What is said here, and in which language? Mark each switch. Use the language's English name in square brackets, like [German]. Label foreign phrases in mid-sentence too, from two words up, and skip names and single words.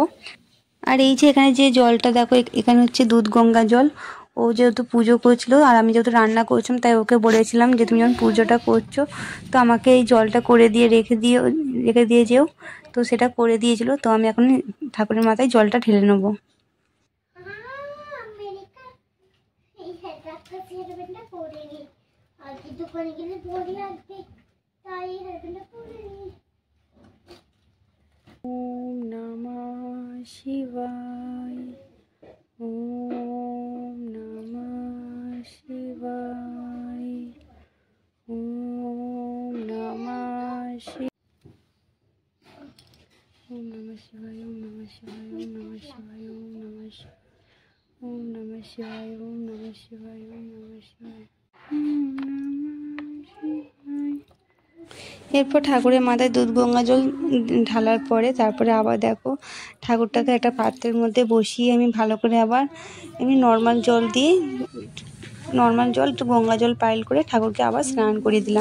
[Bangla] আর এই যে এখানে যে জলটা দেখো, এখানে হচ্ছে দুধ গঙ্গা জল। ও যেহেতু পুজো করছিল আর আমি যেহেতু রান্না করছিলাম, তাই ওকে বলেছিলাম যে তুমি যখন পুজোটা করছো তো আমাকে এই জলটা করে দিয়ে রেখে দিয়ে যেও। তো সেটা করে দিয়েছিল। তো আমি এখন ঠাকুরের মাথায় জলটা ঢেলে নেবো। [Sanskrit] ওম নমঃ শিবায়। ওম নমঃ শিবায়। ওম নমঃ শিবায়। ওম নমঃ শিবায়। ওম নমঃ শিবায়। ওম নমঃ শিবায়। ওম নমঃ শিবায়। ওম নমঃ শিবায়। ওম নমঃ শিবায়। ওম নমঃ শিবায়। [Bangla] এরপর ঠাকুরের মাথায় দুধ গঙ্গা জল ঢালার পরে তারপরে আবার দেখো ঠাকুরটাকে একটা পাত্রের মধ্যে বসিয়ে আমি ভালো করে আবার এমনি নর্মাল জল একটু গঙ্গা জল পাইল করে ঠাকুরকে আবার স্নান করিয়ে দিলাম।